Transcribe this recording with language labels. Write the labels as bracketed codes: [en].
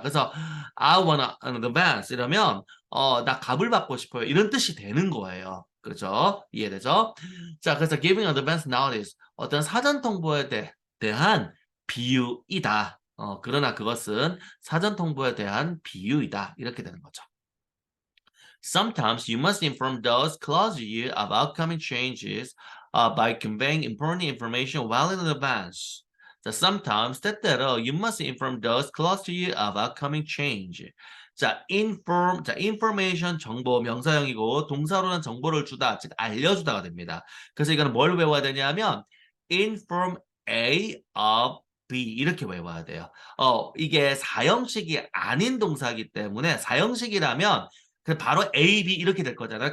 [ko] 그래서 [en] I want an advance [ko] 이러면 나 가불 받고 싶어요. 이런 뜻이 되는 거예요. 그렇죠? 이해되죠? 자, 그래서 [en] giving advance notice [ko] 어떤 사전 통보에 대한 비유이다. 그러나 그것은 사전 통보에 대한 비유이다. 이렇게 되는 거죠. [en] Sometimes you must inform those close to you of upcoming changes by conveying important information well in advance. 자, sometimes [ko] 때때로 [en] you must inform those close to you of upcoming change. [ko] 자, information 정보 명사형이고 동사로는 정보를 주다, 즉 알려주다가 됩니다. 그래서 이거는 뭘 외워야 되냐면 [en] inform A of B [ko] 이렇게 외워야 돼요. 이게 사형식이 아닌 동사이기 때문에 사형식이라면 그 바로 A, B 이렇게 될 거잖아요.